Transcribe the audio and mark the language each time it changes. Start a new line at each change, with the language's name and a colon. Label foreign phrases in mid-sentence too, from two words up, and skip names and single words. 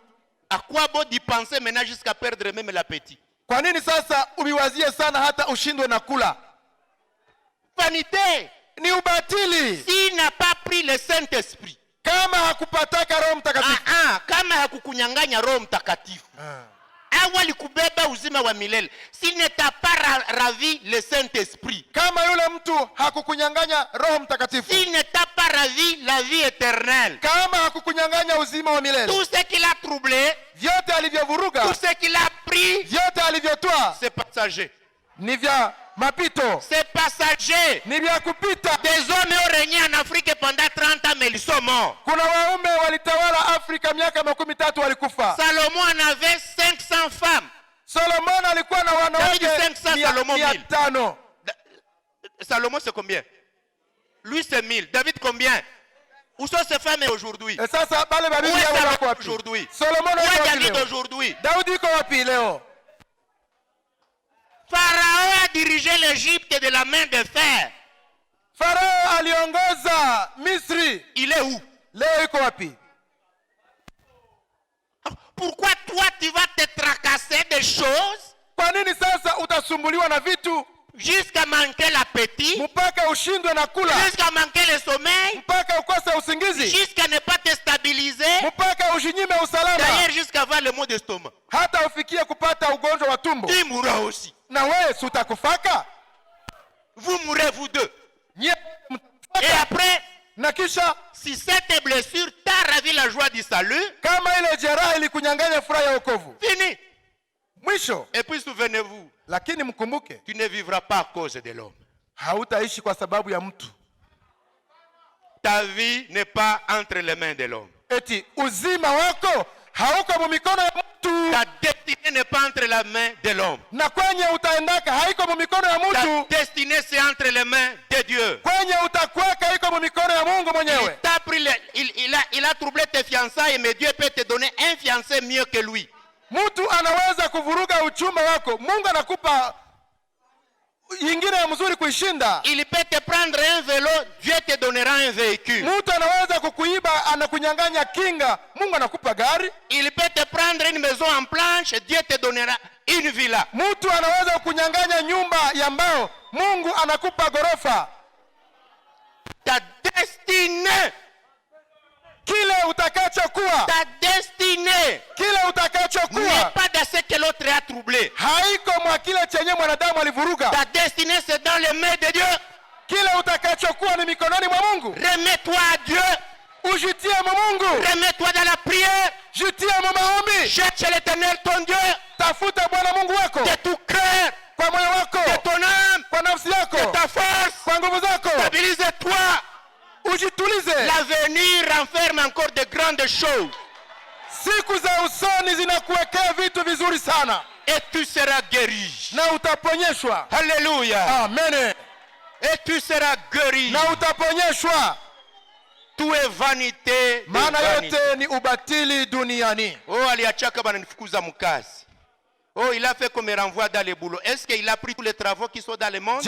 French: À quoi bon d'y penser maintenant jusqu'à perdre même l'appétit?
Swahili: Kwa nini sasa ubiwazie sana hata ushindwe na kula?
French: Vanité.
Swahili: Ni ubatili.
French: S'il n'a pas pris le Saint-Esprit,
Swahili: Kama hakupataka Roho Mtakatifu, kama hakukunyang'anya Roho Mtakatifu, ingawa alikubeba uzima wa milele,
French: s'il ne t'a pas ravi le Saint-Esprit,
Swahili: kama yule mtu hakukunyang'anya Roho Mtakatifu,
French: s'il ne t'a pas ravi la vie éternelle,
Swahili: kama hakukunyang'anya uzima wa milele,
French: tout ce qu'il a troublé,
Swahili: vyote alivyovuruga,
French: tout ce qu'il a pris,
Swahili: vyote alivyotwaa
French: c'est passager.
Swahili: ni vya mapito,
French: C'est passager.
Swahili: ni vya kupita.
French: Des hommes ont régné en Afrique pendant 30 ans, mais ils sont morts.
Swahili: Kuna waume walitawala Afrika miaka 13 walikufa.
French: Salomon en avait 500 femmes.
Swahili: Solomon alikuwa na wanawake
French: David 500, Salomon 1000. 500. Salomon c'est combien? Lui c'est 1000. David combien? Où sont ces femmes aujourd'hui?
Swahili: E sasa bale babibi
French: Où est
Swahili: yao Salomon wako wapi?
French: aujourd'hui?
Swahili: Solomon
French: Où
Swahili: yuko
French: est
Swahili: wapi David leo?
French: aujourd'hui?
Swahili: Daudi yuko wapi leo?
French: Pharaon a dirigé l'Égypte de la main de fer.
Swahili: Farao aliongoza Misri.
French: Il est où?
Swahili: Leo yuko wapi?
French: Pourquoi toi tu vas te tracasser des choses
Swahili: Kwa nini sasa utasumbuliwa na vitu
French: jusqu'à manquer l'appétit,
Swahili: mpaka ushindwe na kula,
French: jusqu'à manquer le sommeil,
Swahili: mpaka ukose usingizi,
French: jusqu'à ne pas te stabiliser,
Swahili: mpaka ushinyime usalama,
French: d'ailleurs jusqu'à avoir le mot d'estomac?
Swahili: hata ufikie kupata ugonjwa wa tumbo?
French: Tu mourras aussi.
Swahili: Na wewe si utakufaka?
French: Vous mourrez vous deux.
Swahili: Nyie
French: Et
Swahili: mtafaka.
French: après,
Swahili: Na kisha
French: si cette blessure t'a ravi la joie du salut,
Swahili: kama ile jeraha ilikunyang'anya furaha ya wokovu,
French: fini.
Swahili: mwisho.
French: Et puis souvenez-vous,
Swahili: Lakini mkumbuke,
French: tu ne vivras pas à cause de l'homme.
Swahili: hautaishi kwa sababu ya mtu.
French: Ta vie n'est pas entre les mains de l'homme.
Swahili: Eti uzima wako hauko mu mikono ya mtu,
French: Ta destinée n'est pas entre les mains de l'homme.
Swahili: na kwenye utaendaka haiko mu mikono ya
French: Ta
Swahili: mtu,
French: destinée c'est entre les mains de Dieu.
Swahili: kwenye utakweka iko mu mikono ya Mungu
French: Il
Swahili: mwenyewe.
French: t'a pris il a troublé tes fiançailles, mais Dieu peut te donner un fiancé mieux que lui.
Swahili: Mtu anaweza kuvuruga uchumba wako, Mungu anakupa ingine ya mzuri kuishinda.
French: Il peut te prendre un vélo, Dieu te donnera un véhicule.
Swahili: Mtu anaweza kukuiba, anakunyang'anya kinga, Mungu anakupa gari.
French: Il peut te prendre une maison en planche, Dieu te donnera une villa.
Swahili: Mtu anaweza kukunyang'anya nyumba ya mbao, Mungu anakupa gorofa.
French: Ta destinée,
Swahili: Kile utakachokuwa,
French: ta destinée
Swahili: kile
French: n'est
Swahili: utakachokuwa
French: pas dans ce que l'autre a troublé.
Swahili: haiko mwa kile chenye mwanadamu alivuruga.
French: Ta destinée c'est dans les mains de Dieu.
Swahili: Kile utakachokuwa ni mikononi mwa Mungu.
French: Remets-toi à Dieu.
Swahili: Ujitie mu Mungu,
French: Remets-toi dans la prière.
Swahili: jitie mu maombi,
French: Cherche l'Éternel ton Dieu
Swahili: tafuta Bwana Mungu wako
French: de tout cœur,
Swahili: kwa moyo wako,
French: de ton âme,
Swahili: kwa nafsi yako,
French: de ta force.
Swahili: kwa nguvu zako.
French: Stabilise-toi.
Swahili: Ujitulize.
French: L'avenir renferme encore de grandes choses.
Swahili: Siku za usoni zinakuwekea vitu vizuri sana,
French: Et tu seras guéri.
Swahili: na utaponyeshwa.
French: Alléluia.
Swahili: Amen.
French: Et tu seras guéri.
Swahili: Na utaponyeshwa,
French: Tout est vanité. de
Swahili: maana
French: vanité.
Swahili: yote ni ubatili duniani. Oh, aliachaka bananifukuza mkazi.
French: Oh, il a fait qu'on me renvoie dans les boulots. Est-ce qu'il a pris tous les travaux qui sont dans le monde?